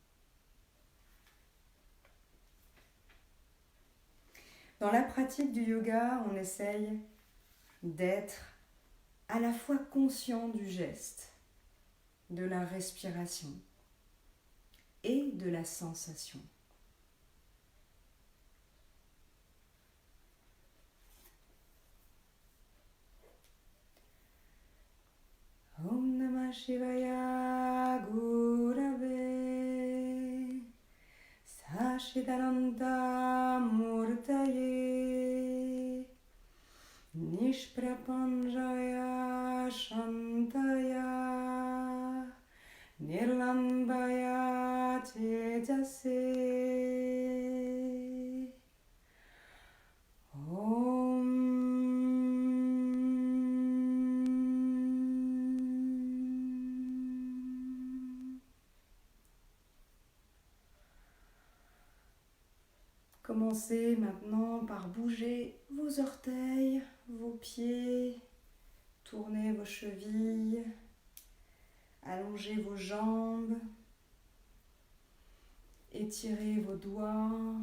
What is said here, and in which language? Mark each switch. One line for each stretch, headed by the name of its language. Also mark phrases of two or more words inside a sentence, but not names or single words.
French: Dans la pratique du yoga, on essaye d'être à la fois conscient du geste, de la respiration et de la sensation.
Sanskrit: ॐ नमः शिवाय गुरवे सच्चिदानन्द मूर्तये निष्प्रपञ्चाय शान्ताय निरालम्बाय तेजसे ॐ.
French: Commencez maintenant par bouger vos orteils, vos pieds, tournez vos chevilles, allongez vos jambes, étirez vos doigts,